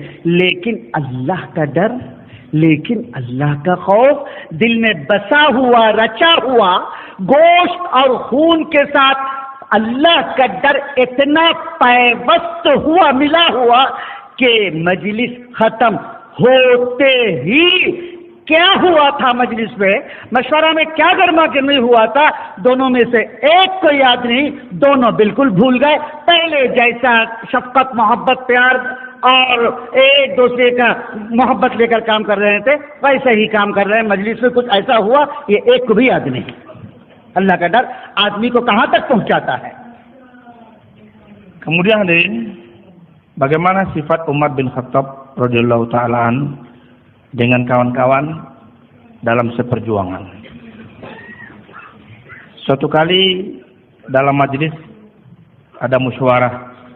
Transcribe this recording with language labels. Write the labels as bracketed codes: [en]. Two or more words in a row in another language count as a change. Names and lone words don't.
[ur] لیکن اللہ کا ڈر, لیکن اللہ کا خوف دل میں بسا ہوا, رچا ہوا, گوشت اور خون کے ساتھ اللہ کا ڈر اتنا پیوست ہوا, ملا ہوا کہ مجلس ختم ہوتے ہی کیا ہوا تھا, مجلس میں مشورہ میں کیا گرما گرمی ہوا تھا, دونوں میں سے ایک کو یاد نہیں, دونوں بالکل بھول گئے. پہلے جیسا شفقت, محبت, پیار اور ایک دوسرے کا محبت لے کر کام کر رہے تھے ویسے ہی کام کر رہے ہیں. مجلس میں کچھ ایسا ہوا یہ ایک کو بھی یاد نہیں. اللہ کا ڈر آدمی کو کہاں تک پہنچاتا ہے. [id] Kemudian hadirin, bagaimana sifat Umar bin Khattab [ar] رضي الله تعالى عن [id] dengan kawan-kawan dalam seperjuangan. Suatu kali dalam majelis ada musyawarah.